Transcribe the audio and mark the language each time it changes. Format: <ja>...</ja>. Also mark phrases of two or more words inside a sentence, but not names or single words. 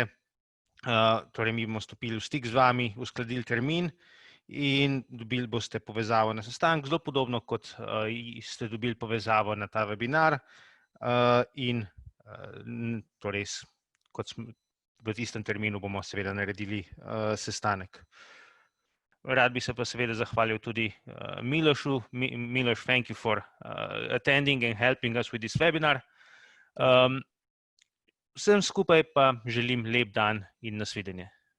<sl>Torej, mi bomo stopili v stik z vami, uskladili termin in dobili boste povezavo na sestanek, zelo podobno kot ste dobili povezavo na ta webinar in torej, kot v tistem terminu bomo seveda naredili sestanek. Rad bi se pa seveda zahvalil tudi Milošu.</sl> <en>Miloš, thank you for attending and helping us with this webinar.</en> <sl>Vsem skupaj pa želim lep dan in nasvidenje.</sl>